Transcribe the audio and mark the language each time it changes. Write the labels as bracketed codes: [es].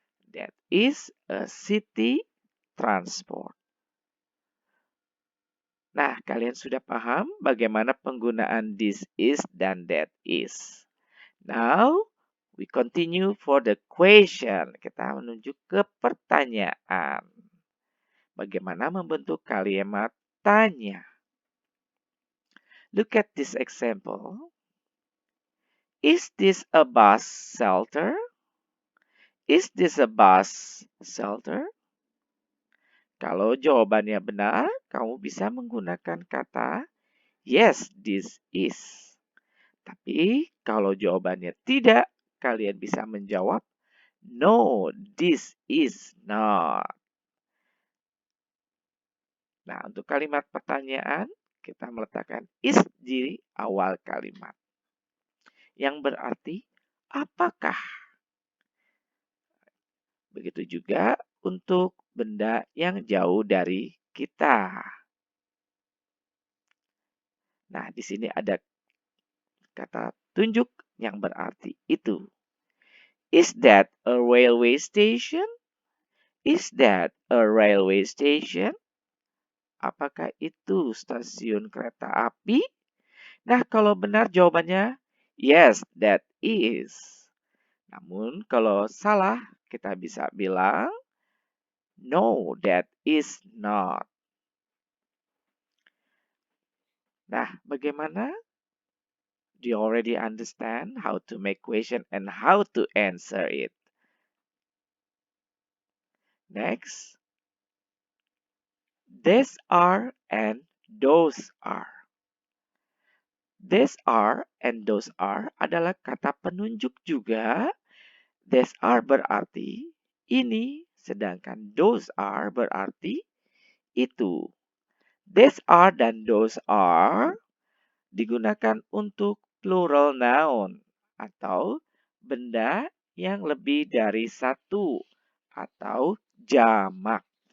[en] That is a city transport. [id] Nah, kalian sudah paham bagaimana penggunaan this is dan that is. [en] Now, we continue for the question. [id] Kita menuju ke pertanyaan. Bagaimana membentuk kalimat tanya? [en] Look at this example. Is this a bus shelter? Is this a bus shelter? [id] Kalau jawabannya benar, kamu bisa menggunakan kata [en] yes, this is. [id] Tapi kalau jawabannya tidak, kalian bisa menjawab [en] no, this is not. [id] Nah, untuk kalimat pertanyaan, kita meletakkan is di awal kalimat. Yang berarti, apakah? Begitu juga untuk benda yang jauh dari kita. Nah, di sini ada kata tunjuk yang berarti itu. [en] Is that a railway station? Is that a railway station? [id] Apakah itu stasiun kereta api? Nah, kalau benar jawabannya [en] yes, that is. [id] Namun kalau salah, kita bisa bilang [en] no, that is not. [id] Nah, bagaimana? [en] Do you already understand how to make question and how to answer it? Next, these are and those are. [id] These are and those are adalah kata penunjuk juga. These are berarti ini, sedangkan those are berarti itu. These are dan those are digunakan untuk plural noun atau benda yang lebih dari satu atau jamak.